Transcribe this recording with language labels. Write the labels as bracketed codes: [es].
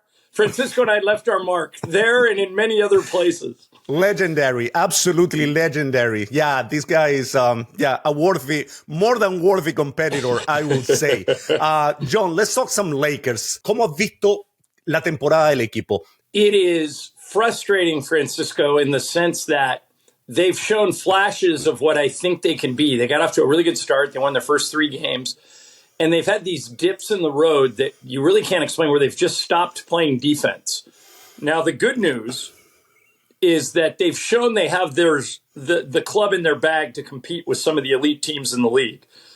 [en] Francisco and I left our mark there and in many other places. Legendary, absolutely legendary. Yeah, this guy is more than worthy competitor, I would say. John, let's talk some Lakers. [es] ¿Cómo has visto la temporada del equipo? [en] It is frustrating, Francisco, in the sense that they've shown flashes of what I think they can be. They got off to a really good start. They won their first 3 games. And they've had these dips in the road that you really can't explain, where they've just stopped playing defense. Now, the good news is that they've shown they have the club in their bag to compete with some of the elite teams in the league.